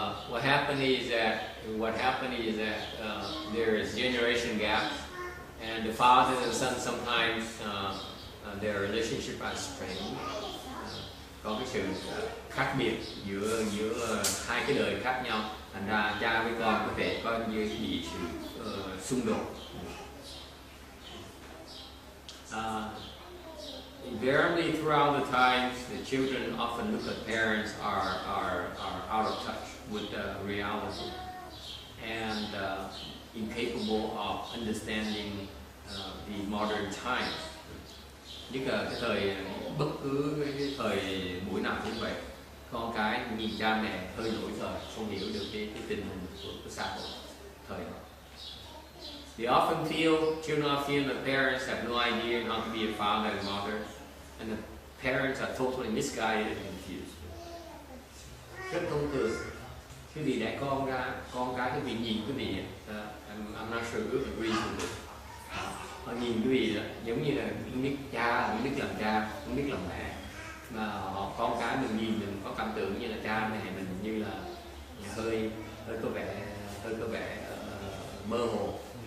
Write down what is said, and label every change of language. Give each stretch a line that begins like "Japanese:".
English: What happened is that there is generation gap, and the father and son sometimes their relationship are strained.
Vietnamese: Có cái sự khác biệt giữa hai cái đời khác nhau, thành ra cha với con có thể có bị sự xung đột.
English: Invariably, throughout the times, the children often look at parents are out of touch with reality and incapable of understanding the modern times.
Vietnamese: Nhất là cái thời bất cứ cái thời buổi nào cũng vậy, con cái nhìn cha mẹ hơi lỗi thời, không hiểu được cái tình hình của xã hội thời đó.
English: They often children often feel that parents have no idea how to be a father and mother, and the parents are totally misguided and confused.
Vietnamese: Rất thông thường, cái vị đẻ con ra, con cái vị nhìn cái vị,
English: I'm not sure who agrees with this.
Vietnamese: Họ nhìn cái vị đó, giống như là không biết cha, không biết làm cha, không biết làm mẹ, mà con cái mình nhìn mình có cảm tưởng như là cha mẹ mình như là hơi có vẻ mơ hồ.